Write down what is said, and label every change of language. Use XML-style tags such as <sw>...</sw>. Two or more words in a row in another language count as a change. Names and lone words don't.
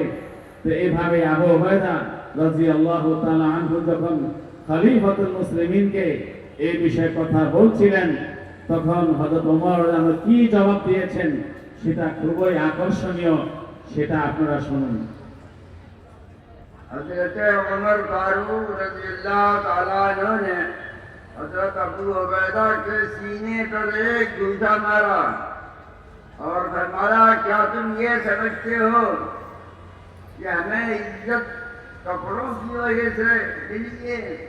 <bn>তো এইভাবে আবু উবাইদা</bn> <ar>رضي الله تعالى عنه</ar> <bn>যখন খলিফাতুল মুসলিমিনকে এই বিষয়ে কথা বলছিলেন, তখন হযরত ওমর কি জবাব দিয়েছেন সেটা খুবই আকর্ষণীয়, সেটা আপনারা শুনুন।</bn> <ur>حضرت عمر فاروق</ur> <ar>رضی اللہ تعالیٰ عنہ</ar> <ur>نے حضرت ابو عبیدہ کے سینے پر ایک جھوٹا مارا اور فرمایا، کیا تم یہ سمجھتے ہو کہ ہمیں عزت کپڑوں کی وجہ سے ملی ہے؟</ur>